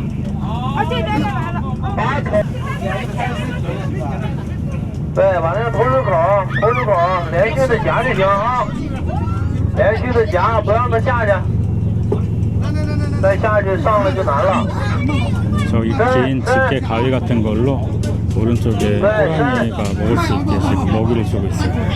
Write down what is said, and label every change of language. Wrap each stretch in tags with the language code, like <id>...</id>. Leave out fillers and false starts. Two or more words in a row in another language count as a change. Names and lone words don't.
<zh>把桶。对，把那个投掷口连续的夹就行啊，连续的夹，不让它下去，再下去上来就难了。</zh> <ko>저기 긴 집게 가위 같은 걸로 오른쪽에 호랑이가 먹을 수 있게 지금 먹이를 주고 있어요.</ko>